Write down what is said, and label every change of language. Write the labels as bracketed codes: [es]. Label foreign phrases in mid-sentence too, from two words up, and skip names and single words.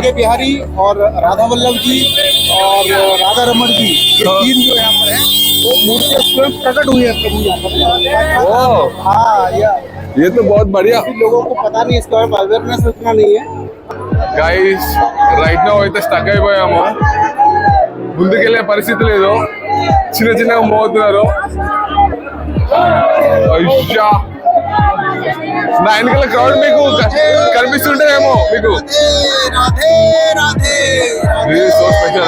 [hi] बिहारी और राधा वल्लभ जी और राधा रमण जी, ये तीन जो यहाँ पर है वो मूर्ति स्वयं प्रकट हुई है प्रभु यहाँ पर. ये तो बहुत बढ़िया. लोगों को पता नहीं, इसके बारे में अवेयरनेस उतना नहीं है. [te] गाइस [en] right now [te] అయితే స్టక్ అయిపోయాము. ముందుకెళ్లే పరిస్థితి లేదు, చిన్న చిన్నగా మోగుతున్నారు. అయ్యా, నా వెనకాల క్రౌడ్ మీకు కనిపిస్తుంటేనేమో మీకు [en] so special.